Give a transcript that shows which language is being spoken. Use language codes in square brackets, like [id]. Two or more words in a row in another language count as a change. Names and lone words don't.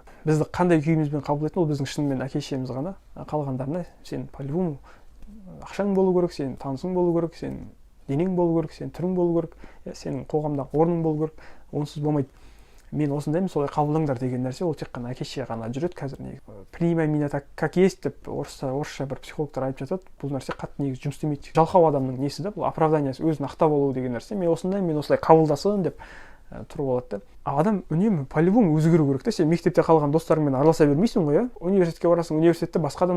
[kk] Бізді қандай күйімізбен қабылдайтын, ол біздің шынымен әке-шешеміз ғана. Қалғандарына сен по-любому ақшаң болу керек, сен танысың болу керек, сен денең болу керек, сен түрің болу керек, сенің қоғамдағы орның болу керек. Онсыз болмайды. Мен осындаймын, солай қабылдаңдар деген нәрсе, ол тек қана әке-шеше ғана жүреді қазір. [ru] Принимай меня так, как есть [kk] деп орысша бір психологтар айтып жатады. Бұл нәрсе қатты негізі жұмыс істемейді. Жалқау адамның несі да, бұл оправданиясы, өзін ақтап алу деген нәрсе. Мен осындаймын, мен осылай қабылдасын деп тұрып алады да. Адам үнемі по-любому өзгеру керек та. Сен мектепте қалған достарыңмен араласа бермейсің ғой, университетке барасың, университетте басқа адамдармен араласасың.